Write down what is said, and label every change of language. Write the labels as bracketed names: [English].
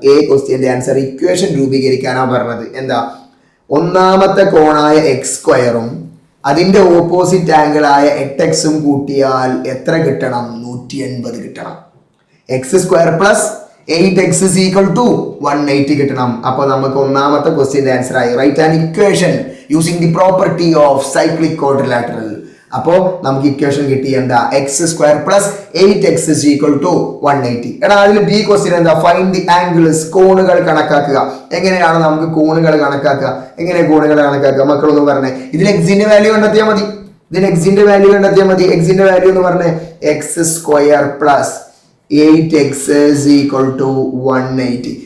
[Malayalam] A ക്വസ്റ്റ്യന്റെ answer equation രൂപീകരിക്കാനാണ് പറഞ്ഞത്. എന്താ? ഒന്നാമത്തെ കോണായ എക്സ് സ്ക്വയറും അതിന്റെ ഓപ്പോസിറ്റ് ആംഗിൾ ആയ 8x കൂട്ടിയാൽ എത്ര കിട്ടണം? 180 കിട്ടണം. [English] x square plus 8x is equal to 180 [Malayalam] കിട്ടണം. അപ്പൊ നമുക്ക് ഒന്നാമത്തെ ക്വസ്റ്റ്യന്റെ ആൻസർ ആയി. [English] Write an equation using the property of cyclic quadrilateral. [Malayalam] അപ്പോ നമുക്ക് ഇക്വേഷൻ കിട്ടി. എന്താ? [English] X square plus 8x is equal to 180. [Malayalam] എടാ അതിൽ ബി ക്വസ്റ്റ്യൻ എന്താ? [English] find the angles, [Malayalam] കോണുകൾ കണക്കാക്കുക. എങ്ങനെയാണ് നമുക്ക് കോണുകൾ കണക്കാക്കുക? എങ്ങനെ കോണുകൾ കണക്കാക്കുക? മക്കളൊന്ന് പറഞ്ഞേ. ഇതിൽ എക്സിന്റെ വാല്യൂ കണ്ടെത്തിയാൽ മതി. എക്സിന്റെ വാല്യൂ എക്സിന്റെ വാല്യൂ എന്ന് പറഞ്ഞേ [English] X square plus 8x is equal to 180.